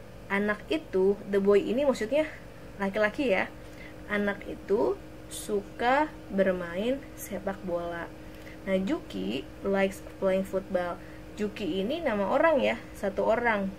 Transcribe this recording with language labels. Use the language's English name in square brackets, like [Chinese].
[Indonesian] Anak itu, [English] the boy [Indonesian] ini maksudnya laki-laki ya. Anak itu suka bermain sepak bola. [English] Nah, Juki likes playing football. [Indonesian] Juki ini nama orang ya, 1 orang.